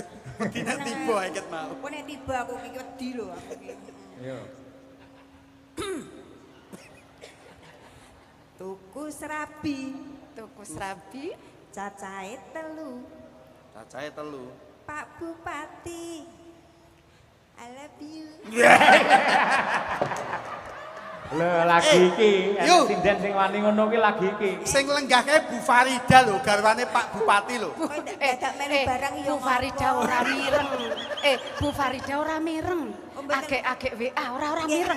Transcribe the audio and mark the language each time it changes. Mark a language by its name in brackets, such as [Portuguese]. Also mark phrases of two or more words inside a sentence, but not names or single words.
[Javanese] Wedine tiba iket mau. Engko nek tiba aku iki wedi lho aku iki. Yo. Tuku serabi, Tuku serabi. cacahe 3. Cacahe 3. Pak Bupati. [English] I love you. [Javanese] Lho lagi iki, yuk. sinden sing wani ngono ki lagi iki. Sing lenggahke Bu Farida lho, garwane Pak Bupati lho. Kok dadak melu barang ya Bu Farida ora mireng. Bu Farida ora mireng. Oh, bener. Agek-agek WA ora mireng.